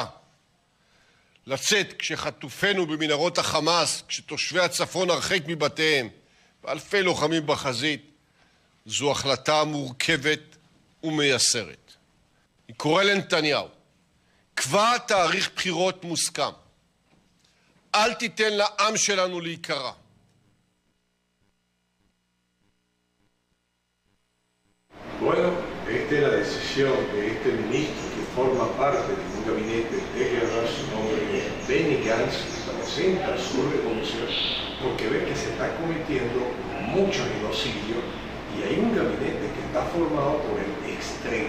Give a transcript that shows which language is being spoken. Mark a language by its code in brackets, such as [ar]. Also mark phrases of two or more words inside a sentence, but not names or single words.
[he] לצאת כשחטופינו במנהרות החמאס, כשתושבי הצפון הרחק מבתיהם, ואלפי לוחמים בחזית, זו החלטה מורכבת ומייסרת. אני קורא לנתניהו, קבע תאריך בחירות מוסכם. אל תיתן לעם שלנו להיקרע. [es] Bueno, esta es la decisión de este ministro que forma parte de un gabinete de guerra, su nombre es Benny Gantz, que presenta su renuncia porque ve que se está cometiendo mucho genocidio y hay un gabinete que está formado por el extremo.